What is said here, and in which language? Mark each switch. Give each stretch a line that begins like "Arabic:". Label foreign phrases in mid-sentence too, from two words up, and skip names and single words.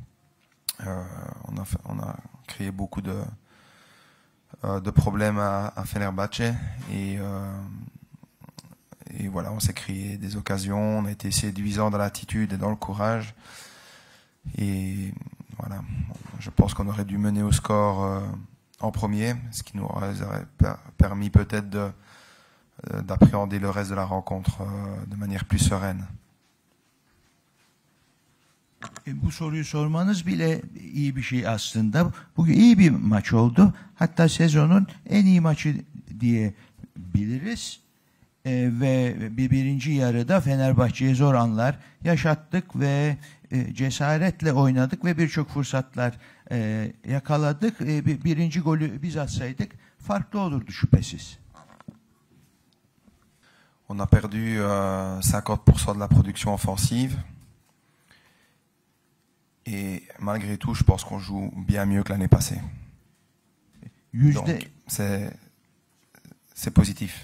French: On a créé beaucoup de problèmes à Fenerbahçe, et voilà, on s'est créé des occasions, on a été séduisant dans l'attitude et dans le courage, et voilà, je pense qu'on aurait dû mener au score en premier, ce qui nous aurait permis peut-être d'appréhender le reste de la rencontre de manière plus sereine.
Turkish: Bu soruyu sormanız bile iyi bir şey aslında. Bugün iyi bir maç oldu. Hatta sezonun en iyi maçı diyebiliriz. Ve birinci yarıda Fenerbahçe'ye zor anlar yaşattık ve cesaretle oynadık ve birçok fırsatlar yakaladık. Birinci golü biz atsaydık farklı olurdu şüphesiz.
French: On a perdu 50% de la production offensive. Et malgré tout, je pense qu'on joue bien mieux que l'année passée. Donc, c'est positif.